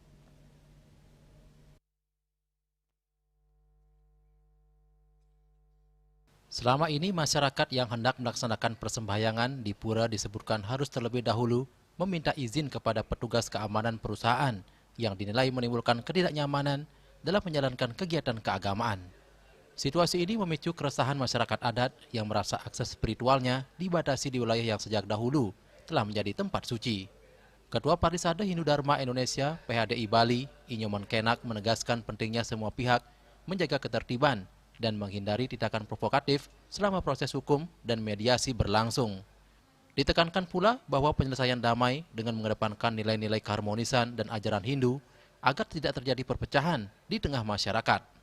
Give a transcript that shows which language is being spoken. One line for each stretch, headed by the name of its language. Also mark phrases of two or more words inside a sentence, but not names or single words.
Indonesian: Selama ini masyarakat yang hendak melaksanakan persembahyangan di pura disebutkan harus terlebih dahulu meminta izin kepada petugas keamanan perusahaan yang dinilai menimbulkan ketidaknyamanan dalam menjalankan kegiatan keagamaan. Situasi ini memicu keresahan masyarakat adat yang merasa akses spiritualnya dibatasi di wilayah yang sejak dahulu telah menjadi tempat suci. Ketua Parisade Hindu Dharma Indonesia PHDI Bali, Inyoman Kenak, menegaskan pentingnya semua pihak menjaga ketertiban dan menghindari tindakan provokatif selama proses hukum dan mediasi berlangsung. Ditekankan pula bahwa penyelesaian damai dengan mengedepankan nilai-nilai keharmonisan dan ajaran Hindu agar tidak terjadi perpecahan di tengah masyarakat.